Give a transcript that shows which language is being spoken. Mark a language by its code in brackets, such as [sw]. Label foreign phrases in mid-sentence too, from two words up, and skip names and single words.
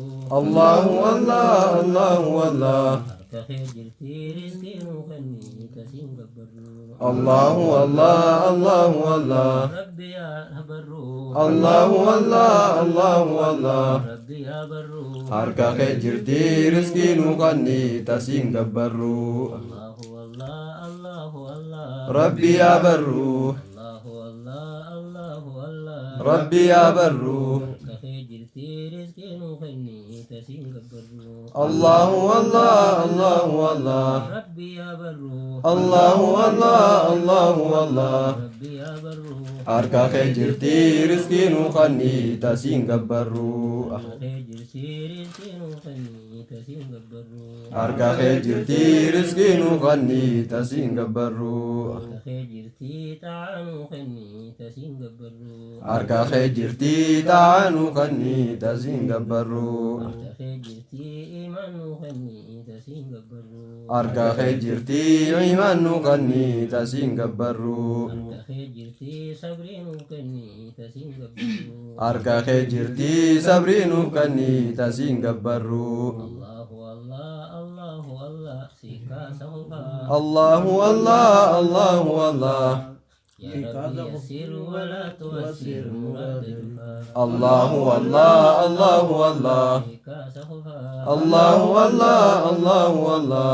[om] الله الله الله الله harka kee jirti rizqii nu kanni tasiin gabbarru الله الله الله الله rabbi yaa barru الله الله الله الله rabbi yaa barru harka kee jirti rizqii nu kanni tasiin gabbarru الله الله الله الله rabbi yaa barru الله الله الله الله rabbi yaa barru harka kee jirti rizqii nu kanni tasiin gabbarru الله الله الله الله rabbi yaa barru الله الله الله الله rabbi yaa barru harka kee jirti rizqii nu kanni tasiin gabbarru harka kee jirti rizqii nu kanni tasiin gabbarru harka kee jirti rizqii nu kanni tasiin gabbarru harka kee jirti taanu kanni tasiin gabbarru harka kee jirti taanu kanni tasiin gabbarru harka kee jirti imaan kanni tasiin gabbarru harka kee jirti imaan nu kanni tasiin gabbarru harka kee jirti sabrii nuuf kanni tasiin gabbarru harka kee jirti sabrii nuuf kanni tasiin gabbarru الله الله الله الله سيكا سوفا الله الله الله الله [ar] يا ربي يسير ولا تؤسر مراد جفا [om] الله الله الله الله سيكا سوفا الله الله الله الله